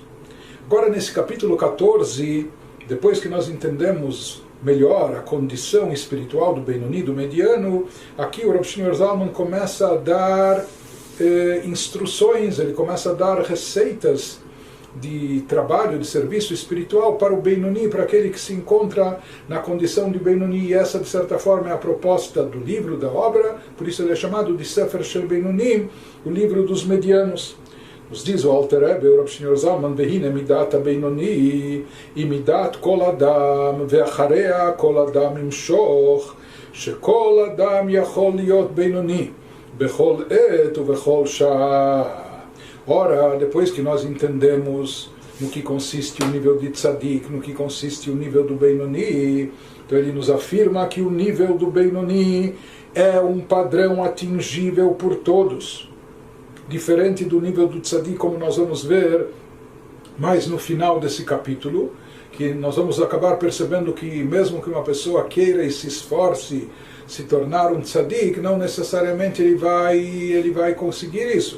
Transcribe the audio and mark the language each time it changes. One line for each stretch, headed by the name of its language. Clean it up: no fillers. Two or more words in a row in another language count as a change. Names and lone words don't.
Portuguese: Agora, nesse capítulo 14, depois que nós entendemos melhor a condição espiritual do Benoni, do mediano, aqui o Rav Shneur Zalman começa a dar instruções, ele começa a dar receitas de trabalho, de serviço espiritual para o Benoni, para aquele que se encontra na condição de Benoni. E essa, de certa forma, é a proposta do livro, da obra, por isso ele é chamado de
Hebrew: ספר של בינוני,
Portuguese: o livro dos medianos. Nos diz o Alter Rebbe, o Rav Shneur Zalman,
Hebrew: והנה מדת הבינוני, היא מדת כל אדם, ואחריה כל אדם ימשוך, שכל אדם יכול להיות בינוני, בכל עת ובכל שעה.
Portuguese: Ora, depois que nós entendemos no que consiste o nível de Tzadik, no que consiste o nível do Benoni, então ele nos afirma que o nível do Benoni é um padrão atingível por todos, diferente do nível do Tzadik, como nós vamos ver mais no final desse capítulo, que nós vamos acabar percebendo que mesmo que uma pessoa queira e se esforce se tornar um Tzadik, não necessariamente ele vai conseguir isso.